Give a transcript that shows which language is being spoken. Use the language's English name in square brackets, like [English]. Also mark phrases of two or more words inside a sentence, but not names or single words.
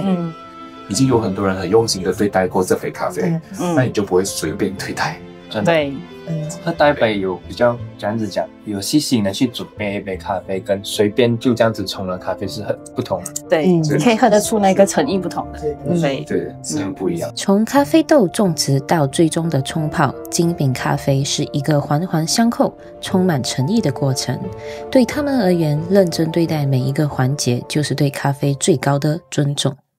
[Chinese] 已經有很多人很用心的對待過這杯咖啡，那你就不會隨便對待。对，喝台北有比較這樣子講，有細心的去準備一杯咖啡，跟隨便就這樣子沖的咖啡是很不同的。对，你可以喝得出那個誠意不同的。對，是很不一樣。從咖啡豆種植到最終的沖泡，精品咖啡是一個環環相扣、充滿誠意的過程。對他們而言，認真對待每一個環節，就是對咖啡最高的尊重。